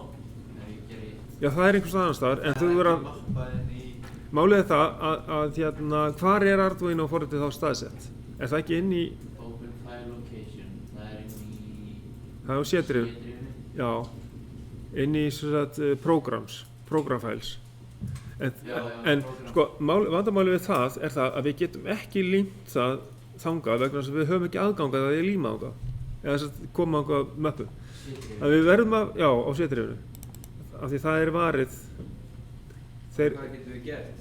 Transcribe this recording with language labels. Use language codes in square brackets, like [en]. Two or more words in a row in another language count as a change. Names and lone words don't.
[is] Já, það er einhvers annars staðar, en þú verður að... Málið er það að hérna, hvar er Arduino forritið þá staðsett? Er það ekki inn í... [en] Open File Location, [is] það er inn í... Það er á C-drifinu. Já, inn í programs, [en] program files. [is] En sko, vandamálið við það er það að við getum ekki límt það þangað vegna þess að við höfum ekki aðgangað að ég líma þangað. Eða þess að koma þangað möppu. Að við verðum að, já, á C-drifinu. Af því það er varið. Hvað getum við gert?